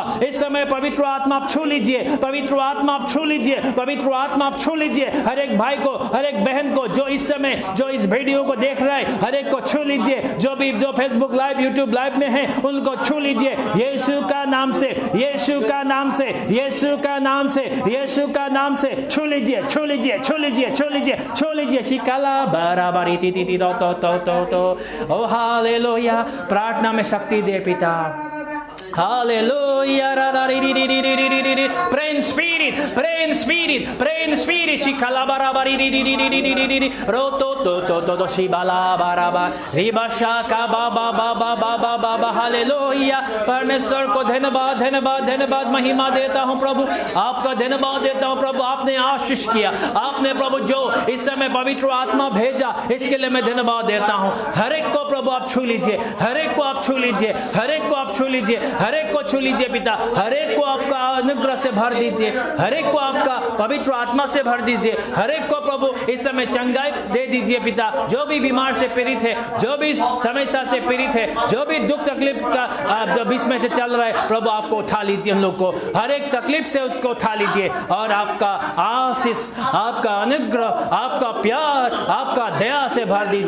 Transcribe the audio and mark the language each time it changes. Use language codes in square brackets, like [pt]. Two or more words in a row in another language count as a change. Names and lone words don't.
[hi] इस समय पवित्र आत्मा आप छू लीजिए पवित्र आत्मा आप छू लीजिए पवित्र आत्मा आप छू लीजिए हर एक भाई को हर एक बहन को जो इस समय जो इस वीडियो को देख रहा है हर एक को छू लीजिए जो भी जो फेसबुक लाइव यूट्यूब लाइव में है उनको छू लीजिए यीशु का नाम से यीशु का नाम से यीशु का नाम से यीशु का नाम से छू लीजिए छू लीजिए छू लीजिए छू लीजिए छू लीजिए। शिकाला बराबरी ती ती ती तो ओ हालेलुया प्रार्थना में शक्ति दे पिता Hallelujah. [en] Pray in spirit. Pray in spirit. Pray in spirit. Shikalabarabari. Roto to shibalabaraba. Ribashaka baba baba baba baba. Hallelujah. [hi] परमेश्वर को धन्यवाद धन्यवाद धन्यवाद महिमा देता हूँ प्रभु आपका धन्यवाद देता हूँ प्रभु आपने आशीष किया आपने प्रभु जो इस समय पवित्र आत्मा भेजा इसके लिए मैं धन्यवाद देता हूँ। हर एक को प्रभु आप छू लीजिए हर एक को आप छू लीजिए हर एक को आप छू लीजिए हर एक को छू लीजिए पिता हर एक को आपका अनुग्रह से भर दीजिए हर एक को आपका पवित्र आत्मा से भर दीजिए हर एक को प्रभु इस समय चंगाई दे दीजिए पिता जो भी बीमार से पीड़ित है जो भी समस्या से पीड़ित है जो भी दुख तकलीफ का बीच में से चल रहा है प्रभु आपको उठा लीजिए हम लोग को हर एक तकलीफ से उसको उठा लीजिए और आपका आशीष आपका अनुग्रह आपका प्यार आपका दया से भर दीजिए।